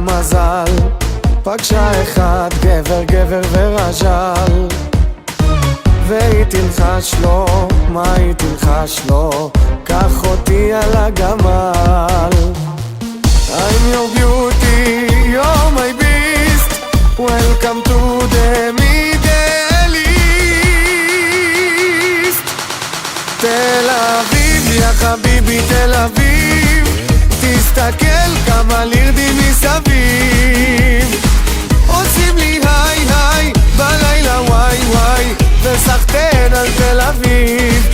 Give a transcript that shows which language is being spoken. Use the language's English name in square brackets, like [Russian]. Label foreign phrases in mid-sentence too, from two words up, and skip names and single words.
[Hebrew] מזל, פגשה אחד גבר ורז'ל, והיא תלחש לו, מה היא תלחש לו? קח אותי על הגמל. [English] I'm your beauty, you're my beast, welcome to the Middle East. [Hebrew] תל אביב, [Arabic] يا حبيبي [Hebrew] תל אביב, תסתכל כמה לירדים מסביב, עושים לי היי היי בלילה וואי וואי, וסחטן על תל אביב.